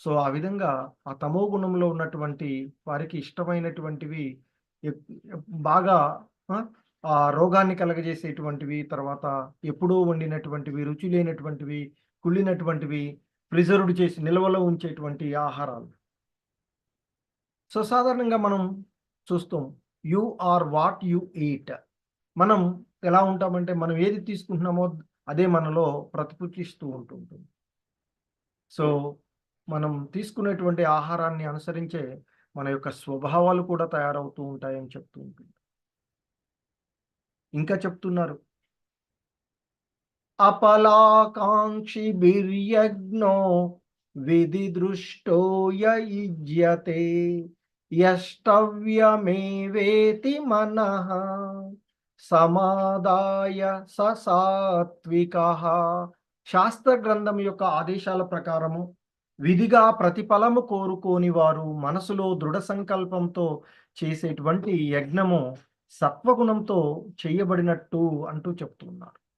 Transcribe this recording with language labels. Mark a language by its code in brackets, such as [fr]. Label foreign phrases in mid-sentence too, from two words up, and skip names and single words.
[te] సో, ఆ విధంగా ఆ తమో గుణంలో ఉన్నటువంటి వారికి ఇష్టమైనటువంటివి ఎప్ ఎప్ బాగా ఆ! రోగాన్ని కలగజేసేటువంటివి, తర్వాత ఎప్పుడో వండినటువంటివి, రుచి లేనటువంటివి, కుళ్ళినటువంటివి, ప్రిజర్వ్డ్ చేసి నిల్వలో ఉంచేటువంటి ఆహారాలు. సో, సాధారణంగా మనం చూస్తాం. [en] you are what you eat. [te] మనం ఎలా ఉంటామంటే, మనం ఏది తీసుకుంటున్నామో అదే మనలో ప్రతిపుష్టిస్తూ ఉంటుంటుంది. సో, మనం తీసుకునేటువంటి ఆహారాన్ని అనుసరించే మన యొక్క స్వభావాలు కూడా తయారవుతూ ఉంటాయని చెప్తూ ఉంటుంది. ఇంకా చెప్తున్నారు. [sa] अपलाकाङ्क्षिभिर्यज्ञो विधिदृष्टो य युज्यते यष्टव्यमेवेति मनः సమాదాయ సాత్వికః. [te] శాస్త్ర గ్రంథం యొక్క ఆదేశాల ప్రకారము విధిగా ప్రతిఫలము కోరుకోని వారు మనసులో దృఢ సంకల్పంతో చేసేటువంటి యజ్ఞము సత్వగుణంతో చేయబడినట్టు అంటూ చెప్తున్నారు.